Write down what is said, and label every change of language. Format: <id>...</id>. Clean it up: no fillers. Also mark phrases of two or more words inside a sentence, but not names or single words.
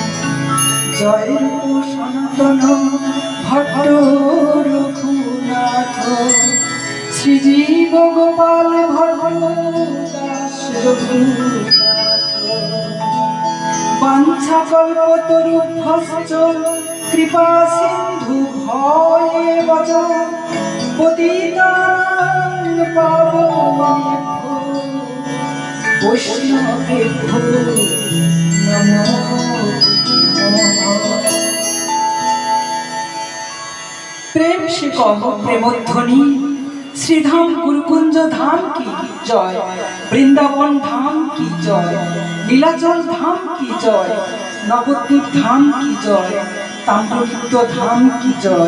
<bn>জয় রূপ সনাতন ভট্ট রঘুনাথ শ্রীজীব গোপাল ভট্ট দাস রঘুনাথ।</bn> <sa>বাঞ্ছা কল্পতরুভ্যশ্চ কৃপা সিন্ধু ভয়ে বচ পতিতানাং পাবনেভ্যো বৈষ্ণবেভ্যো নমো নমঃ।</sa> <hi>प्रेम से कह प्रेमध्वनि श्रीधाम गुरुकुंज धाम की जय, वृंदावन धाम की जय, नीलाचल धाम की जय, नवद्वीप धाम की जय, ताम्रलिप्त धाम की जय।</hi>